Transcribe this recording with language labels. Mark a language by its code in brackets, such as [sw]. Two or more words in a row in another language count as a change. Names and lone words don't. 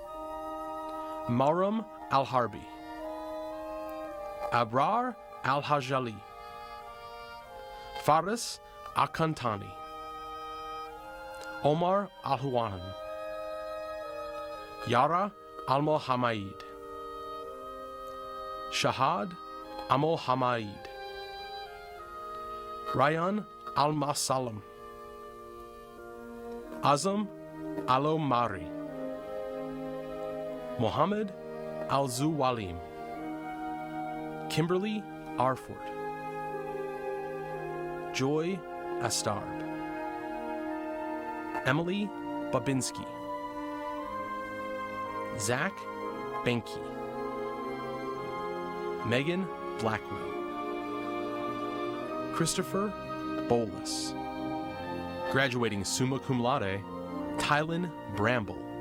[en] Maram Al-Harbi, Abrar Al-Hajali, Faris Akantani, Omar Al-Huwanan, Yara Al-Mohammaid, Shahad Al-Mohammaid, Ryan Al-Masalam, Azam Al-Omari, Mohammed Al-Zuwalim, Kimberly Arford, Joy Astarb, Emily Babinski, Zach Benke, Megan Blackwell, Christopher Bolus, graduating [la] summa cum laude, [en] Tylen Bramble,